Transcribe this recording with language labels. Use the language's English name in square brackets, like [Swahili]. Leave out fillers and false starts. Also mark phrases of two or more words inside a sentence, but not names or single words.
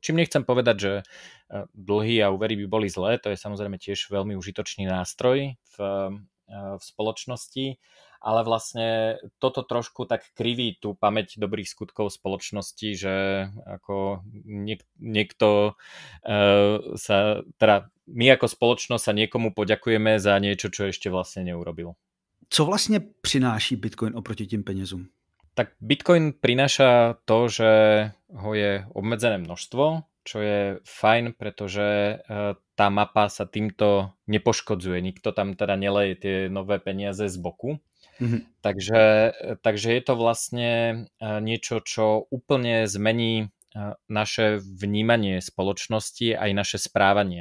[Slovak] Čím nechcem povedať, že dlhy a úvery by boli zlé, to je samozrejme tiež veľmi užitočný nástroj v spoločnosti, ale vlastne toto trošku tak kriví tú pamäť dobrých skutkov spoločnosti, že ako niekto sa, teda my ako spoločnosť sa niekomu poďakujeme za niečo, čo ešte vlastne neurobil. [Czech] Co vlastně přináší Bitcoin oproti těm penězům? [Slovak] Tak Bitcoin prináša to, že ho je obmedzené množstvo, čo je fajn, pretože tá mapa sa týmto nepoškodzuje. Nikto tam teda neleje tie nové peniaze z boku. Takže je to vlastne niečo, čo úplne zmení naše vnímanie spoločnosti aj naše správanie.